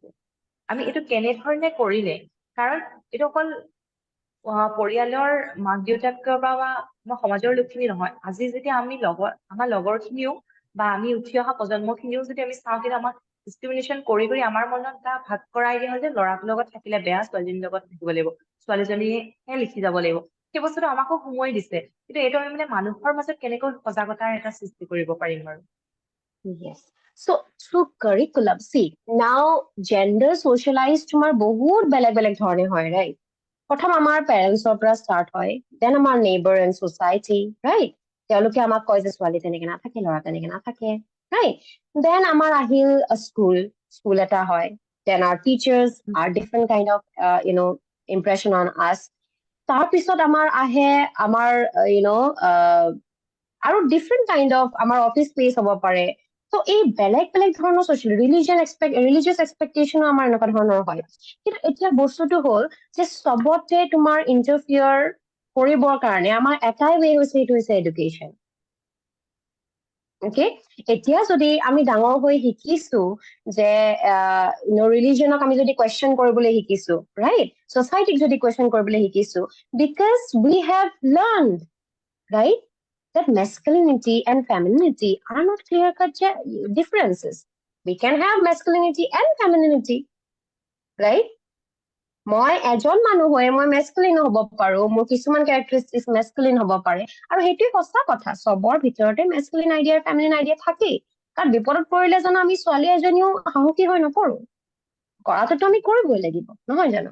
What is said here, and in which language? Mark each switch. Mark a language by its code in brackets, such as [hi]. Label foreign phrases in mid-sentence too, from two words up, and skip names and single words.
[as] আমি এইটো কেনেধৰণে কৰিলে, কাৰণ এইটো অকল পৰিয়ালৰ মাক দেউতাকৰ বা সমাজৰ লোকখিনি নহয়, আজি যেতিয়া আমি আমাৰ লগৰখিনিও বা আমি উঠি অহা প্ৰজন্মখিনিও যদি আমি চাওঁ, কিন্তু আমাক ডিছক্ৰিমিনেশ্যন কৰি আমাৰ মনত এটা ভাগ কৰাই দিয়া হয় যে ল'ৰাটোৰ লগত থাকিলে বেয়া, ছোৱালীজনীৰ লগত থাকিব লাগিব, ছোৱালীজনীহে লিখি যাব লাগিব। সেই বস্তুটো আমাকো সোমোৱাই দিছে, কিন্তু এইটো আমি মানুহৰ মাজত কেনেকৈ সজাগতাৰ এটা সৃষ্টি কৰিব পাৰিম বাৰু? [en] Yes. So through curriculum, see, now gender socialized [as] তোমাৰ বহুত বেলেগ বেলেগ ধৰণে হয়, [en] right? [as] প্ৰথম আমাৰ পেৰেণ্টছৰ পৰা ষ্টাৰ্ট হয়, দেন আমাৰ [en] neighbour and society, [as] ৰাইট? তেওঁলোকে আমাক কয় যে ছোৱালী তেনেকে নাথাকে, ল'ৰা তেনেকে নাথাকে, ৰাইট? দেন আমাৰ আহিল স্কুল এটা হয়, [en] দেন our teachers are different kind of impression on us. [as] তাৰপিছত আমাৰ আহে আমাৰ আৰু [en] different kind of [as] আমাৰ [en] office space [as] হ'ব পাৰে। ত' এই বেলেগ বেলেগ ধৰণৰ [en] social religious expectations [as] আমাৰ এনেকুৱা ধৰণৰ হয়। কিন্তু এতিয়া বস্তুটো হ'ল যে চবতে তোমাৰ ইণ্টাৰফিয়াৰ কৰিবৰ কাৰণে আমাৰ এটাই ৱে হৈছে, সেইটো হৈছে এডুকেশ্যন। অ'কে, এতিয়া যদি আমি ডাঙৰ হৈ শিকিছো যে ৰিলিজনক আমি যদি কুৱেশ্যন কৰিবলৈ শিকিছো, ৰাইট? ছ'চাইটিক যদি কুৱেশ্যন কৰিবলৈ শিকিছো, [en] because we have learned, right, that masculinity and femininity are not clear-cut differences. We can have masculinity and femininity, right? [as] মই এজন মানুহ হৈ মই মেস্কুলিন হ'ব পাৰো, মোৰ কিছুমান কেৰেক্টাৰিষ্টিক্স মেস্কুলিন হ'ব পাৰে, আৰু সেইটোৱে সঁচা কথা, চবৰ ভিতৰতে [en] masculine idea feminine idea [as] থাকেই। কাৰণ বিপদত পৰিলে জানো আমি ছোৱালী এজনীও সাহসী হৈ নপৰো, কৰাটোতো আমি কৰিবই লাগিব, নহয় জানো?